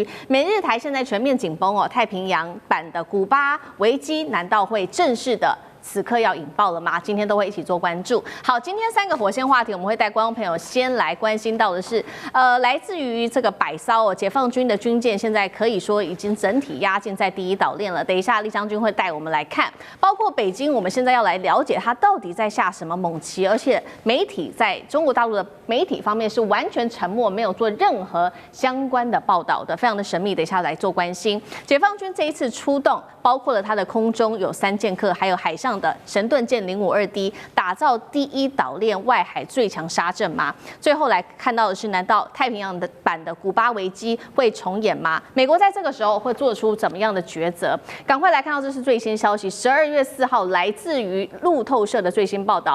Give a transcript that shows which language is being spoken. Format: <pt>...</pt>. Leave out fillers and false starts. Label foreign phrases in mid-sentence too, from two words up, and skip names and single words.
<zh>美日台現在全面緊繃哦，太平洋版的古巴危機難道會正式的此刻要引爆了嗎？今天都會一起做關注。好，今天3個火線話題，我們會帶觀眾朋友先來關心到的是，來自於這個百艘解放軍的軍艦，現在可以說已經整體壓境在第一島鏈了。等一下，李將軍會帶我們來看，包括北京，我們現在要來了解它到底在下什麼猛棋，而且媒體在中國大陸的媒體方面是完全沉默，沒有做任何相關的報道的，非常的神秘。等一下來做關心。解放軍這一次出動，包括了它的空中有3劍客，還有海上的神盾艦 052D，打造第一島鏈外海最強沙陣嗎？最後來看到的是，難道太平洋的版的古巴危機會重演嗎？美國在這個時候會做出怎麼樣的抉擇？趕快來看到這是最新消息，12月4號來自於路透社的最新報道。</zh>